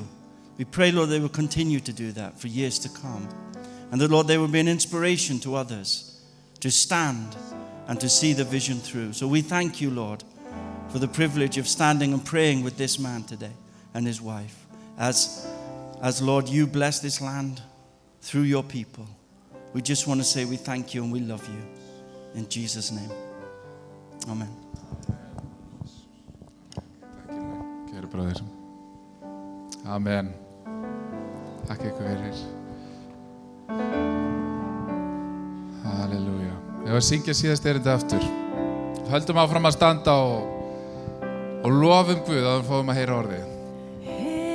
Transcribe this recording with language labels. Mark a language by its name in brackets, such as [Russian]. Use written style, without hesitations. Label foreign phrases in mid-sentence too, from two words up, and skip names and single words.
[English] We pray, Lord, they will continue to do that for years to come, and that, Lord, they will be an inspiration to others to stand and to see the vision through. So we thank you, Lord, for the privilege of standing and praying with this man today and his wife. As Lord, you bless this land through your people. We just want to say we thank you and we love you. In Jesus' name. Amen. [Icelandic] Kæru bróðir. Amen. Takk ykkur fyrir. Halleluja. Ég var að syngja síðast erindi aftur. Höldum áfram að standa og lofum Guð að við fáum að heyra orðið.